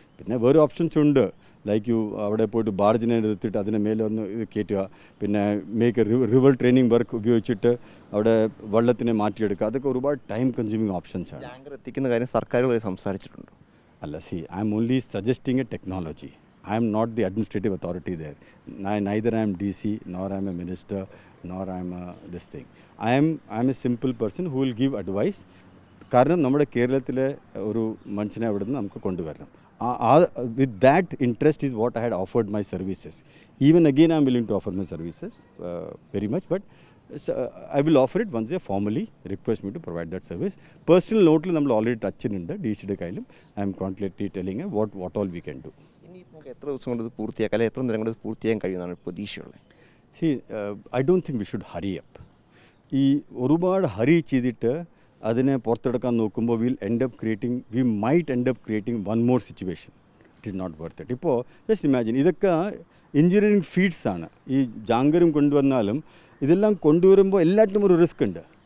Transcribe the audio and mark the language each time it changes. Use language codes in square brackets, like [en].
[ml] പിന്നെ വേറെ ഓപ്ഷൻസ് ഉണ്ട്, ലൈക്ക് യു അവിടെ പോയിട്ട് ബാർജിനെ എടുത്തിട്ട് അതിന് മേലെ ഒന്ന് ഇത് കയറ്റുക, പിന്നെ മേക്ക് റിവർ ട്രെയിനിങ് വർക്ക് ഉപയോഗിച്ചിട്ട് അവിടെ വെള്ളത്തിനെ മാറ്റിയെടുക്കുക. അതൊക്കെ ഒരുപാട് ടൈം കൺസ്യൂമിങ് ഓപ്ഷൻസ് ആണ്. ടാങ്കർ എത്തിക്കുന്ന കാര്യം സർക്കാരുകൾ സംസാരിച്ചിട്ടുണ്ട്. [en] അല്ല, see I am only suggesting a technology. I am not the administrative authority there. Neither I am DC, nor I am a minister, nor I am this thing. I am a simple person who will give advice. [ml] കാരണം നമ്മുടെ കേരളത്തിലെ ഒരു മനുഷ്യനെ അവിടെ നിന്ന് നമുക്ക് കൊണ്ടുവരണം. [en] With that interest is what I had offered my services. Even again I am willing to offer my services very much, but I will offer it once they formally request me to provide that service. [ml] Personal note നമ്മൾ already touch ചെയ്യുന്നുണ്ട് DC കയ്യിലും. [en] I am constantly telling what all we can do. [ml] ഇനിയിപ്പോൾ എത്ര ദിവസം കൊണ്ട് ഇത് പൂർത്തിയാക്കാം, അല്ലെങ്കിൽ എത്ര നേരം കൊണ്ട് ഇത് പൂർത്തിയാക്കാൻ കഴിയുമെന്നാണ് പ്രതീക്ഷയുള്ളത്? [en] See, I don't think we should hurry up. [ml] ഈ ഒരുപാട് ഹറി ചെയ്തിട്ട് അതിനെ പുറത്തെടുക്കാൻ നോക്കുമ്പോൾ [en] we might end up creating one more situation. It is not worth it. [ml] ഇപ്പോൾ [en] just imagine, [ml] ഇതൊക്കെ എഞ്ചിനീയറിംഗ് ഫീഡ്സ് ആണ്. ഈ ജാങ്കറും കൊണ്ടുവന്നാലും ഇതെല്ലാം കൊണ്ടുവരുമ്പോൾ എല്ലാറ്റിനും ഒരു റിസ്ക് ഉണ്ട്.